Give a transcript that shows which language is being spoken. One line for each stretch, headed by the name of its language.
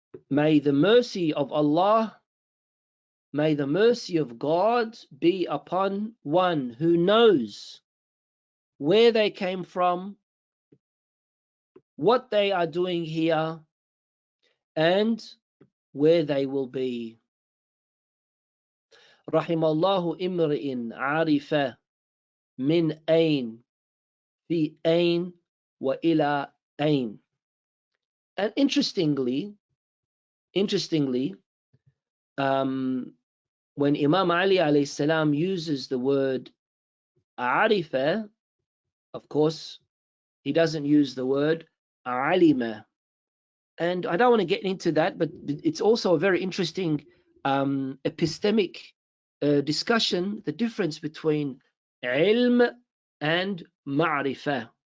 English: may the mercy of Allah, may the mercy of God be upon one who knows where they came from, what they are doing here, and where they will be.
Arabic: رحم الله امرئ عرف من أين في أين وإلى أين.
English: And interestingly, when Imam Ali alayhi salam uses the word arifa, of course, he doesn't use the word alima. And I don't want to get into that, but it's also a very interesting epistemic discussion, the difference between ilm and ma'rifah.